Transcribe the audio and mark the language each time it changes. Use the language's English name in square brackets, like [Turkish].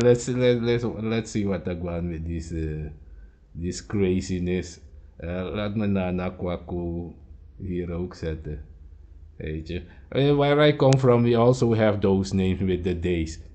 [English] Let's see what I go on with this craziness. [Dutch] Laat me Nana Kwaku hier ook zetten. Weet je. [English] Where I come from, we also have those names with the days.